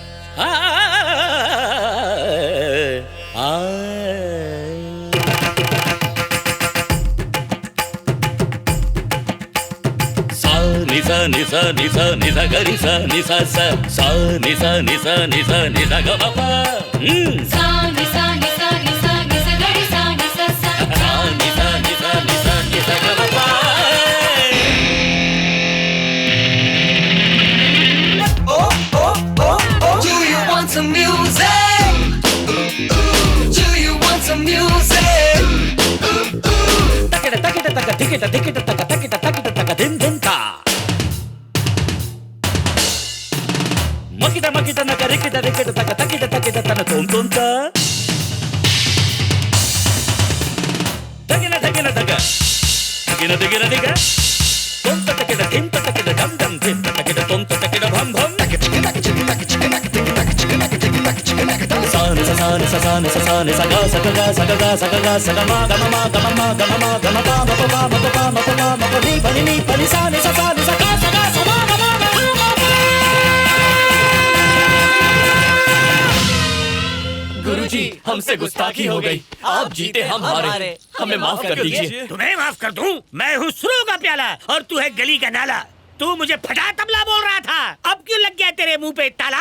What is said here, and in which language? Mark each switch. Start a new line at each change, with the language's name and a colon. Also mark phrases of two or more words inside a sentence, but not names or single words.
English: నిసా నిసా నిసా నిస గరి సా నిసా సా సా నిసా నిసా నిసా నిస గ మ ప సా నిసా నిసా నిసా నిస గరి సా నిసా సా సా నిసా నిసా నిసా నిస గ మ ప. Do you want some music? Do you want some music? Takita takita taka tikita tikita taka takita takita taka dim dim ta. Makita makita naka rikita rikita taka takita takita tana tom tom ta. Takina takina taka. Takina takina taka. Tom ta takita dim ta takita dam dam dim ta takita tom ta takita bham bham. Sa ni sa sa ni sa sa ni sa ga sa ga ga sa ga ga sa ga ga sa ga ma ga ma ma ga ma ma ga ma ma ga ma pa ma pa ma pa pa ma pa ma ma pa ni pa ni sa ni sa sa ni sa ga sa ga sa ma ga ma ga ma pa.
Hindi: गुरुजी, हमसे गुस्ताखी हो गई। आप जीते हम हारे। हमें माफ कर दीजिए। तुम्हें माफ कर दूं? मैं हूँ सुरों का प्याला और तू है गली का नाला। तू मुझे फटा तबला बोल रहा था, अब क्यों लग गया तेरे मुंह पे ताला?